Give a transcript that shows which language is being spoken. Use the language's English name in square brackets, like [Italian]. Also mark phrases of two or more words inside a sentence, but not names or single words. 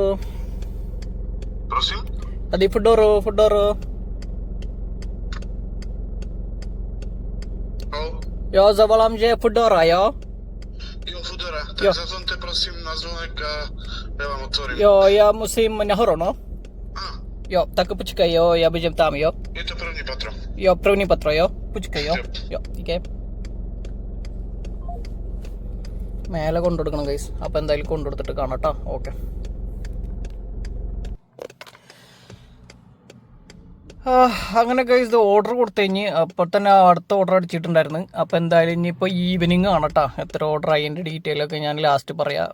[Czech] Prosim? Tadi Fodoro. Oh. Jo, zavolam, že je Fodora, jo? Jo, Fodora. Tak Jo. zadzvoňte prosím na zvonek a já vám otvorím. Jo, já musím nahoru, no? A, Jo, tak počkej, jo, já běžím tam, jo? je to první patro. Jo, první patro, jo? Počkej, jo? Jo. Jo, díky. [Malayalam] മേലെ കൊണ്ടുകൊടുക്കണം ഗൈസ്. അപ്പോൾ എന്തായാലും കൊണ്ടുകൊടുത്തിട്ട് കാണാം കേട്ടോ. ഓക്കെ, അങ്ങനെ ഗൈസ് ഇത് ഓർഡർ കൊടുത്തു കഴിഞ്ഞ് അപ്പോൾ തന്നെ അടുത്ത ഓർഡർ അടിച്ചിട്ടുണ്ടായിരുന്നു. അപ്പോൾ എന്തായാലും ഇനിയിപ്പോൾ ഈവനിങ് ആണ് കേട്ടോ. എത്ര ഓർഡർ ആയി അതിൻ്റെ ഡീറ്റെയിലൊക്കെ ഞാൻ ലാസ്റ്റ് പറയാം.